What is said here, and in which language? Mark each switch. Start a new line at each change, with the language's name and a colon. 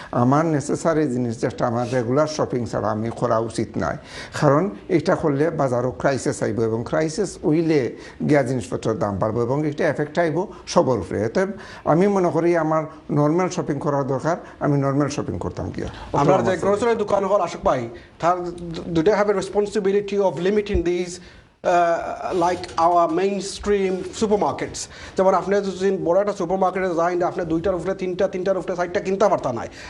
Bangla: আমার নেসেসারি জিনিস যেটা আমার রেগুলার শপিং ছাড়া আমি করা উচিত নয়, কারণ এটা করলে বাজারও ক্রাইসিস আইব এবং ক্রাইসিস উইলে গিয়া জিনিসপত্রের দাম বাড়বো এবং এটা এফেক্ট আইব সবার উপরে। এতে আমি মনে করি আমার নর্মাল শপিং করার দরকার, আমি নর্মাল শপিং করতাম গিয়া। আমরা যে গ্রোসারি দোকান হল
English: Ashok Bhai, do they have a responsibility of limiting these like our mainstream supermarkets?
Bangla: যেমন আপনি যদি বড় একটা সুপারমার্কেটে যাই, আপনি 2টার উপরে 3টার উপরে 4টা কিনতে পারতেন না।